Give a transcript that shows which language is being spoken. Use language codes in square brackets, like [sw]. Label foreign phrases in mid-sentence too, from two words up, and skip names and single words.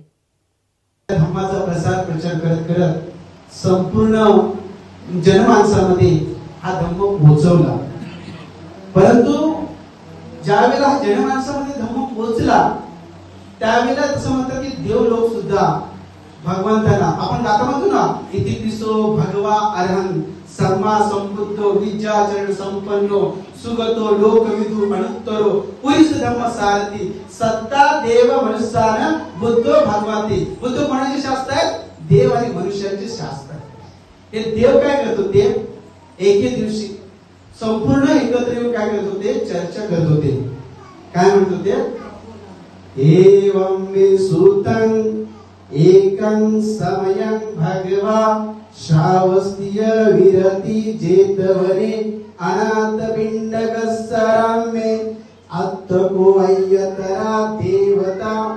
[mr] धम्माचा प्रसार प्रचार करत करत संपूर्ण जनमानसामध्ये हा धम्म पोहोचवला. परंतु ज्यावेळेला हा जनमानसामध्ये धम्म पोहोचला त्यावेळेला असं म्हणतात की देवलोक सुद्धा भगवंताला आपण गाता म्हणतो ना, [pi] इति पिसो भगवा अरहं सम्मा संबुद्धो विद्याचरण संपन्नो सुगतो लोकविदु अनुत्तरो पुरुष धम्म सारथी सत्ता देव मनुष्यान बुद्धो भगवती. [mr] बुद्ध कोणाचे शास्त्र आहे? देव आणि मनुष्याचे शास्त्र आहे. हे देव काय करतो? देव एके दिवशी संपूर्ण एकत्र येऊन काय करत होते? चर्चा करत होते. काय म्हणत होते? [pi] एवं विसुतं एकं समयं भगवा श्रावस्तीय विरति जेतवने अनाथ पिंडकस्सरामे अत्तको अय्यतरा देवता